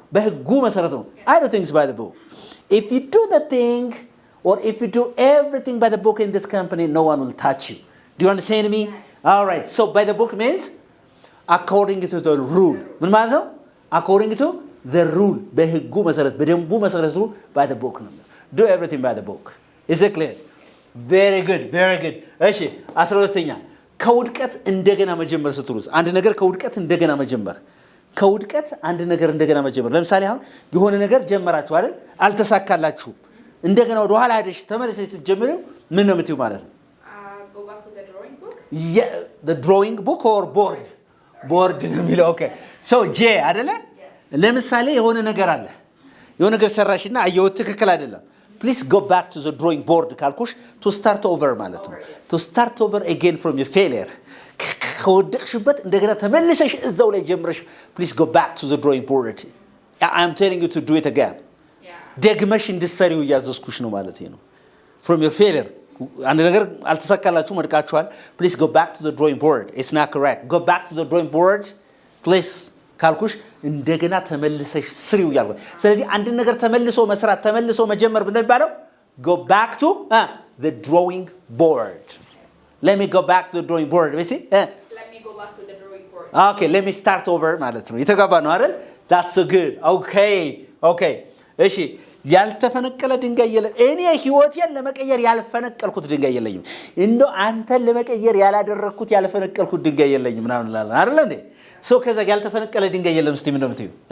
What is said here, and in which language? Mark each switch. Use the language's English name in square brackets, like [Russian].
[Amharic] በህጉ መሰረት ነው። [English] I do things by the book. If you do the thing or if you do everything by the book in this company no one will touch you. Do you understand me? Yes. All right. So by the book means according to the rule. [Amharic] ምን ማለት ነው? [English] According to the rule. [Amharic] በህጉ መሰረት በደንቡ መሰረት ነው [English] by the book ነው። Do everything by the book. Is it clear? Very good. Very good. [Amharic] እሺ 12ኛ ከውድቀት እንደገና መጀመር ስትሉስ አንድ ነገር ከውድቀት እንደገና መጀመር አንድ ነገር እንደገና መጀመር ለምሳሌ አሁን የሆነ ነገር ጀመራችሁ አይደል አልተሳካላችሁም እንደገና ወደ ኋላ ሄደሽ ተመለሰሽ ስትጀምሩ ምን ነው የምትዩ ማለት ነው? [English] Go back to the drawing book? Yeah, the drawing book or board? Board ነው የሚለው okay. So J አይደለ? [Amharic] ለምሳሌ የሆነ ነገር አለ የሆነ ነገር ሰራሽና አየው ትክክል አይደለም [English] please go back to the drawing board ካልኩሽ to start over ማለት ነው to start over again from your failure [Amharic] ከወደቅሽበት እንደገና ተመልሰሽ እዛው ላይ ጀምረሽ [English] please go back to the drawing board I am telling you to do it again [Amharic] ደግመሽ እንድትሰሪው ያዘዝኩሽ ነው ማለት ነው [English] from your failure [Amharic] አንድ ነገር አልተሳካላችሁ ወድቃችኋል please go back to the drawing board it's not correct go back to the drawing board please ካልኩሽ እንደገና ተመልሰሽ ስሪው ያልኩ ስለዚህ አንድ ነገር ተመልሶ መስራት ተመልሶ መጀመር እንደሚባለው [English] go back to the drawing board let me go back to the drawing board you see Let me go back to the drawing board. okay let me start over [Amharic] ማለት ነው የተጋባ ነው አይደል that's so good okay እሺ ያልተፈነቀለ ድንጋይ የለም እኔ ህይወቴን ለመቀየር ያልፈነቀልኩት ድንጋይ የለኝም እንደው አንተን ለመቀየር ያላደረኩት ያልፈነቀልኩት ድንጋይ የለኝም ምናምን እንላለን አይደል እንዴ ሶ ከዛ ያልተፈነቀለ ድንጋይ የለም እስቲ ምን ነው የምትዩ